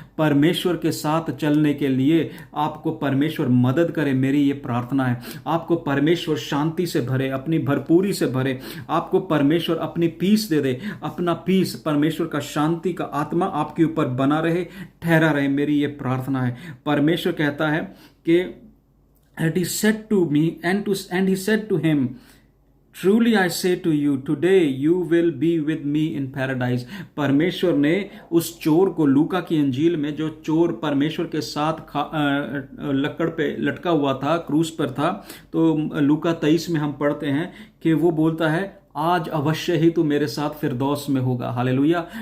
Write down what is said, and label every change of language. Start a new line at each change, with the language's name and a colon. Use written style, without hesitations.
Hindi: परमेश्वर के साथ चलने के लिए आपको परमेश्वर मदद करे। मेरी ये प्रार्थना है, आपको परमेश्वर शांति से भरे, अपनी भरपूरी से भरे। आपको परमेश्वर अपनी पीस दे दे। अपना पीस, परमेश्वर का शांति का आत्मा आपके ऊपर बना रहे, ठहरा रहे। मेरी ये प्रार्थना है। परमेश्वर कहता है कि
English: And he said to me, and he said to him, Truly I say to you, today you will be with me in paradise.
Hindi: परमेश्वर ने उस चोर को, लूका की अंजील में जो चोर परमेश्वर के साथ लकड़ पे लटका हुआ था, क्रूस पर था, तो लूका 23 में हम पढ़ते हैं कि वो बोलता है, आज अवश्य ही तू मेरे साथ फिरदौस में होगा। हालेलुया।